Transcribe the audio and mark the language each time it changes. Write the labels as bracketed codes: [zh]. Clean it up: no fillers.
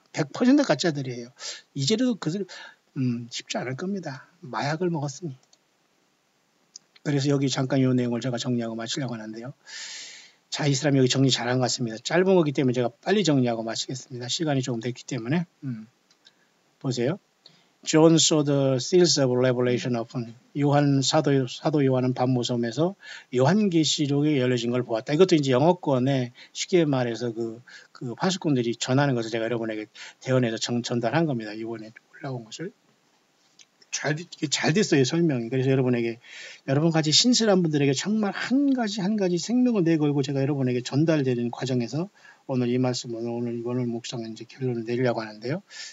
[ko] 100% 가짜들이에요. 이제라도 그들 쉽지 않을 겁니다. 마약을 먹었으니. 그래서 여기 잠깐 이 내용을 제가 정리하고 마치려고 하는데요. 자, 이 사람이 여기 정리 잘한 것 같습니다. 짧은 거기 때문에 제가 빨리 정리하고 마치겠습니다. 시간이 조금 됐기 때문에. 보세요. [en] John saw the seals of revelation open. [ko] 사도 요한은 밤모섬에서 요한계시록에 열려진 걸 보았다. 이것도 이제 영어권에 쉽게 말해서 그 파수꾼들이 전하는 것을 제가 여러분에게 대언해서 전달한 겁니다. 이번에 올라온 것을. 잘 됐어요, 설명이. 그래서 여러분 같이 신실한 분들에게 정말 한 가지 생명을 내걸고 제가 여러분에게 전달되는 과정에서 오늘 이 말씀은 오늘 묵상은 이제 결론을 내리려고 하는데요.